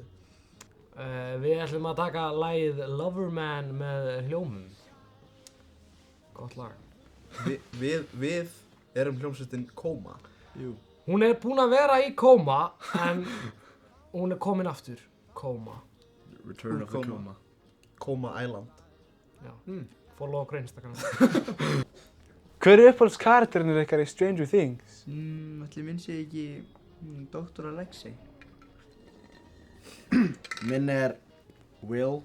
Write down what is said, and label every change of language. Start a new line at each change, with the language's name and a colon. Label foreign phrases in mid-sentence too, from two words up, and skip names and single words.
Icelandic: Við ætlum að taka lagið Loverman með hljómum. Gott lag. Við erum hljómsveitin Koma. Jú. Hún búin að vera í kóma, en hún komin aftur. Kóma.
English: Return of the Koma.
Icelandic: Koma Island. Já. Follow okkur Instagram. Hver uppáhaldskarakterinn ykkar í Stranger Things? Ætli minn sé ekki Dr. Alexei. Minn Will.